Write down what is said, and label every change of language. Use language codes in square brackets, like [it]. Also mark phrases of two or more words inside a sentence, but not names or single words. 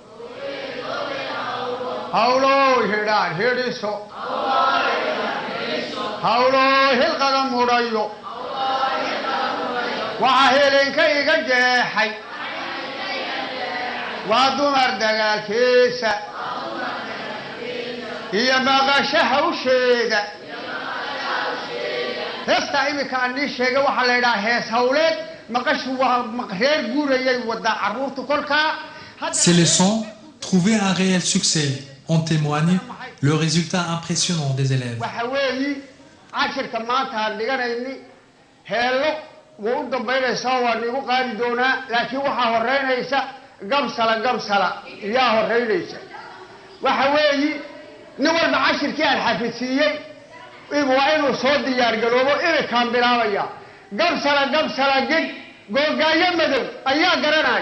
[so] hawlo heedaan heediso hawlo hilqada mudhayo waxaa heeleenka iga jeexay waa dumar dagaalkiisa iyo maqasho hawsheeda heestaa iminka aan nii sheegay waxaa la yidhaha hees hawleed maqashu waa reer guurayay wadaa carruurtu kolkaa. [fr] Ces leçons trouvaient un réel succès. En témoigne le résultat impressionnant des élèves. [so] waxa weeyi cashirka maanta aan dhiganayni heello wuu u dambaynaysaa waa nigu qaadi doonaa laakiin waxaa horeynaysa gamsala iyaa horeynaysa waxa weeyi nin walba cashirkii aan xafidsiiyey waa inuu soo diyaargaroobo iminkaan bilaabaya gamsala gig googaayo madow ayaa garanaya